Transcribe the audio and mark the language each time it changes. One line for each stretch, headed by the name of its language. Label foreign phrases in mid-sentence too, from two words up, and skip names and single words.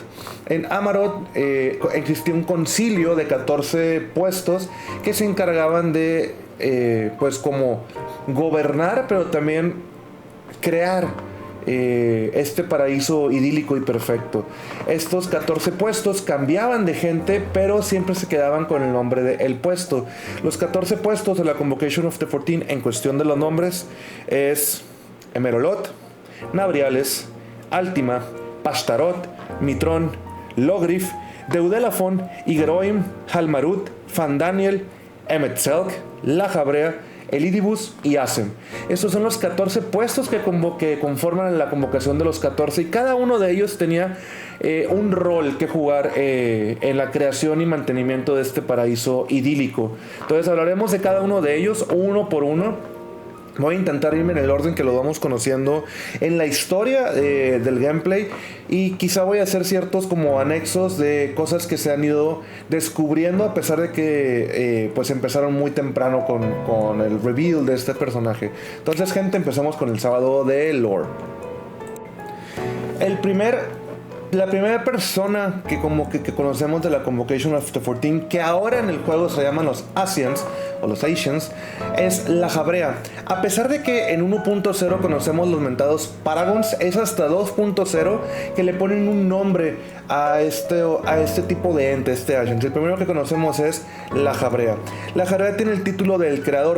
Spanish: En Amarot existía un concilio de 14 puestos que se encargaban de pues como gobernar, pero también crear este paraíso idílico y perfecto. Estos 14 puestos cambiaban de gente, pero siempre se quedaban con el nombre de el puesto. Los 14 puestos de la Convocation of the 14 en cuestión de los nombres es Emerolot, Nabriales, Altima, Pashtarot, Mitrón, Logrif, Deudelafon, Igeroim, Halmarut, Fandaniel, Emetzelk, La Jabrea, Elidibus y Asem. Estos son los 14 puestos que conforman la convocación de los 14, y cada uno de ellos tenía un rol que jugar en la creación y mantenimiento de este paraíso idílico. Entonces hablaremos de cada uno de ellos uno por uno. Voy a intentar irme en el orden que lo vamos conociendo en la historia del gameplay, y quizá voy a hacer ciertos como anexos de cosas que se han ido descubriendo a pesar de que pues empezaron muy temprano con el reveal de este personaje. Entonces, gente, empezamos con el sábado de lore. La primera persona que conocemos de la Convocation of the 14, que ahora en el juego se llaman los Asians o los Asians, es la Jabrea. A pesar de que en 1.0 conocemos los mentados Paragons, es hasta 2.0 que le ponen un nombre a este tipo de ente, este Asians. El primero que conocemos es la Jabrea. La Jabrea tiene el título del creador.